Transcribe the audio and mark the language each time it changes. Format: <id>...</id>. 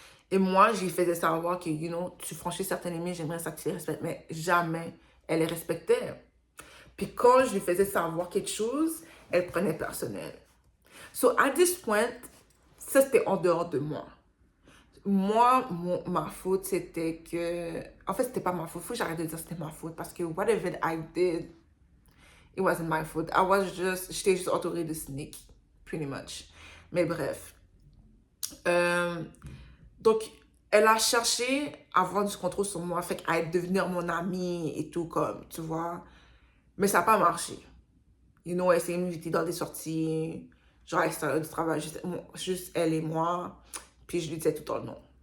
<fr>Et moi, je lui faisais savoir que, tu franchis certaines limites, j'aimerais ça que tu les respectes, mais jamais elle les respectait. Puis quand je lui faisais savoir quelque chose, elle prenait personnel.</fr> <en>So, at this point,</en> <fr>ça, c'était en dehors de moi. Moi, ma faute, c'était que... En fait, c'était pas ma faute. Faut que j'arrête de dire que c'était ma faute. Parce que</fr> <en>whatever I did, it wasn't my fault.</en> <fr>J'étais juste entourée de sneak,</fr> <en>pretty much.</en> <fr>Mais bref. Donc, elle a cherché à avoir du contrôle sur moi, fait à devenir mon amie et tout, comme, tu vois. Mais ça n'a pas marché. Elle essayait de m'inviter dans des sorties, genre à l'extérieur du travail, juste elle et moi. Puis je lui disais tout le temps non.</fr>